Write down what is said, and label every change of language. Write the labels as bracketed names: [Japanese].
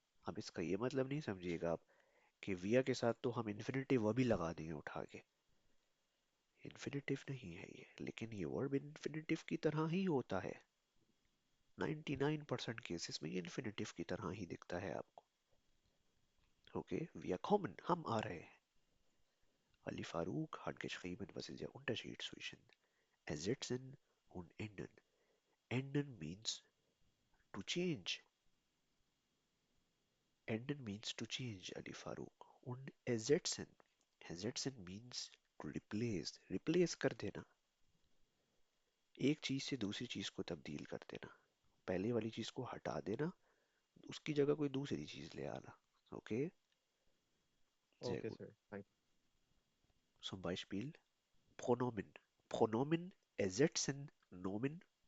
[Hindi] अब इसका ये मतलब नहीं समझिएगा आप कि विया के साथ तो हम इन्फिनेटिव भी लगा देंगे उठा के। इन्फिनेटिव नहीं है ये, लेकिन ये वर्ब इन्फिनेटिव की तरह ही होता है। 99% केसेस में ये इन्फिनेटिव की तरह ही दिखता है आपको। ओके, [German] wir kommen, [Hindi] हम आ रहे हैं। [German] Ali Farouk hat geschrieben, was ist der Unterschied zwischen ersetzen und ändern? [English] Ändern means to change. Ändern means to change, Ali Farouk. [German] Und ersetzen, ersetzen [English] means to replace. [Hindi] Replace कर देना। एक चीज से दूसरी चीज को तब्दील कर देना। पहले वाली चीज को हटा देना, उसकी जगह कोई दूसरी चीज ले आना। [German] ओके, sehr [English] Okay, [German] gut। [English] sir. Thank [German] Zum Beispiel Pronomen. Pronomen ersetzen Nomen.